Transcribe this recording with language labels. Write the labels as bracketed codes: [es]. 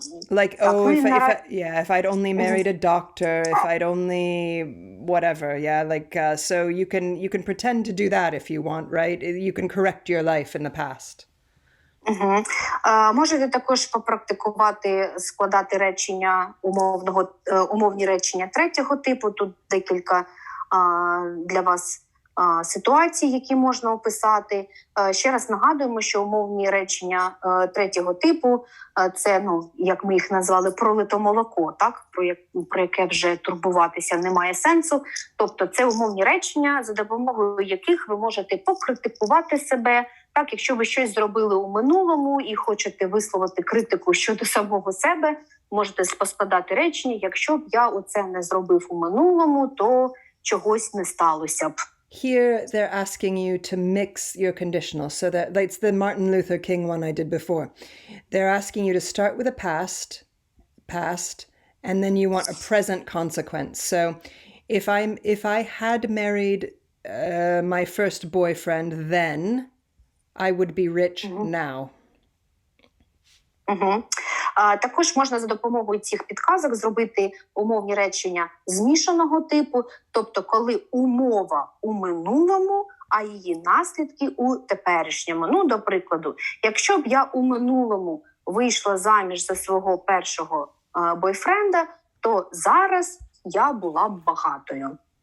[en] Like, if I'd only married a doctor, if I'd only whatever, yeah, like, so you can pretend to do that if you want, right? You can correct your life in the past. [uk] Можете також попрактикувати складати речення умовні речення третього типу. Тут декілька для вас ситуацій, які можна описати. Ще раз нагадуємо, що умовні речення третього типу – це, як ми їх назвали, пролито молоко, так? Про яке вже турбуватися немає сенсу. Тобто це умовні речення, за допомогою яких ви можете покритикувати себе. Так, якщо ви щось зробили у минулому і хочете висловити критику щодо самого себе, можете поскладати речення: якщо б я оце не зробив у минулому, то чогось не сталося б. [en] Here they're asking you to mix your conditional. So that's the Martin Luther King one I did before. They're asking you to start with a past, and then you want a present consequence. So if I had married my first boyfriend then, I would be rich now. [uk] Також можна за допомогою цих підказок зробити умовні речення змішаного типу, тобто коли умова у минулому, а її наслідки у теперішньому. До прикладу, якщо б я у минулому вийшла заміж за свого першого бойфренда, то зараз я була б багатою.